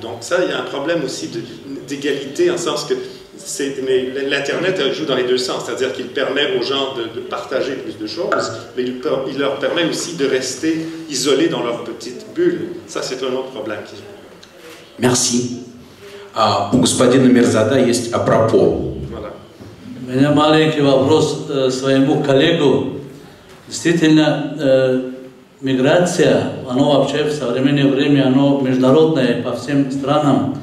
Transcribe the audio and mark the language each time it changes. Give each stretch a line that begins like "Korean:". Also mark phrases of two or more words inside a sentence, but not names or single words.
French: Donc ça, il y a un problème aussi d'égalité, en sens que l'Internet joue dans les deux sens, c'est-à-dire qu'il permet aux gens de partager plus de choses, mais il leur permet aussi de rester isolés dans leur petite bulle. Ça, c'est un autre problème. Merci.
Russian: У господина Мирзада есть апропо. У меня маленький вопрос своему коллегу. Действительно, миграция, она вообще в современное время, она международная по всем странам.